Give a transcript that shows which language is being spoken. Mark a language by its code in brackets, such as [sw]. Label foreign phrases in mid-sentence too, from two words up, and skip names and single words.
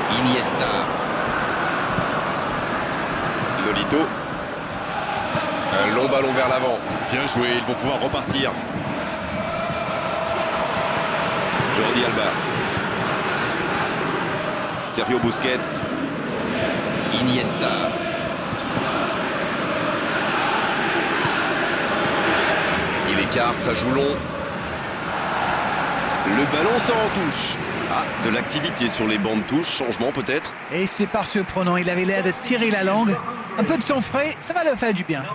[fr] Iniesta. Nolito. Un long ballon vers l'avant. Bien joué, ils vont pouvoir repartir. Jordi Alba. Sergio Busquets. Iniesta. Il écarte, ça joue long. Le ballon sort en touche. Ah, de l'activité sur les bancs de touche, changement peut-être. Et c'est pas surprenant, il avait l'air de tirer la langue. Un peu de sang frais, ça va leur faire du bien.